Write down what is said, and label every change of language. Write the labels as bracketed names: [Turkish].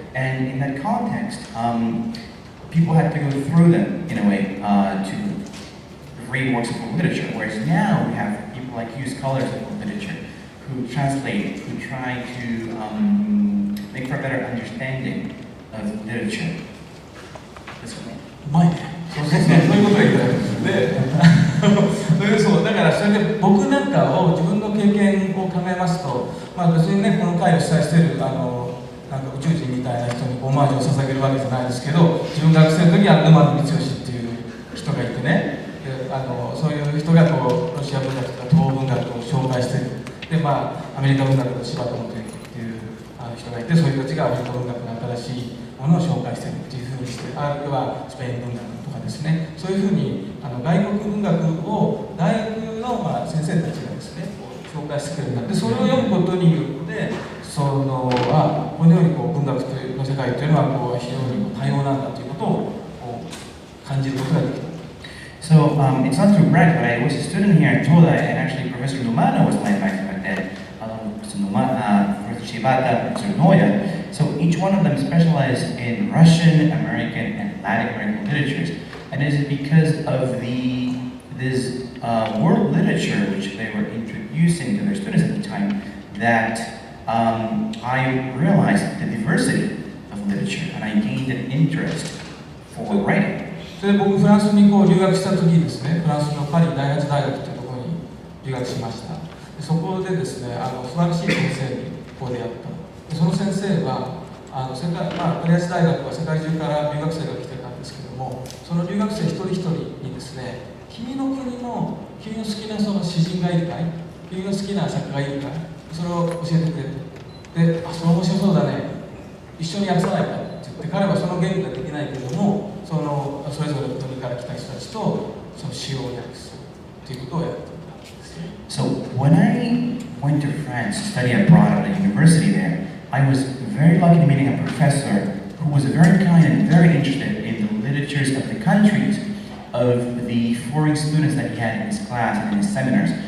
[English] And in that context, people had to go through them in a way to read works of literature. Whereas now we have people like you, scholars of literature, who translate, who try to make for a better understanding of literature. [Japanese] そういうことが言いたいですでそうだからそれで僕なんかを自分の経験を考えますと、別にねこの会を主催しているなんか宇宙人みたいな人にオマージュを捧げるわけじゃないですけど、自分が学生の時は沼野光義っていう人がいてね、そういう人がロシア文学とか東欧文学を紹介している。でアメリカ文学の柴田元幸っていう人がいて、そういう人たちがアメリカ文学の新しいものを紹介しているっていうふうにして、あるいはスペイン文学とかですね、そういうふうに外国文学を大学の先生たちがですね紹介してくれるんだ。でそれを読むことによってこのように文学の世界というのは非常に多様なんだということを感じることができた。 [English] So it's not to brag, but I was a student here in Toda, and actually Professor Numano was my advisor back then, Professor Shibata, Professor Noya. So each one of them specialized in Russian, American, and Latin American literatures. And it is because of this world literature which they were introducing to their students at the time that I realized the diversity of literature, and I gained an interest for writing. [Japanese] それで僕フランスに留学した時にですね、フランスのパリ第八大学というところに留学しました。でそこでですね、素晴らしい先生にここでやった。でその先生はパリ八大学は世界中から留学生が来てたんですけども、その留学生一人一人にですね、君の国の君の好きなその詩人がいるかい、君の好きな作家がいるかい、それを教えてくれて、でそれ面白そうだね、一緒に訳さないかって言って、彼はその言語ができないけれども、それぞれの国から来た人たちとその詩を訳すということをやっていたんですね。 [English] So when I went to France to study abroad at a university there, I was very lucky to meeting a professor who was very kind and very interested in the literatures of the countries of the foreign students that he had in his class and in his seminars.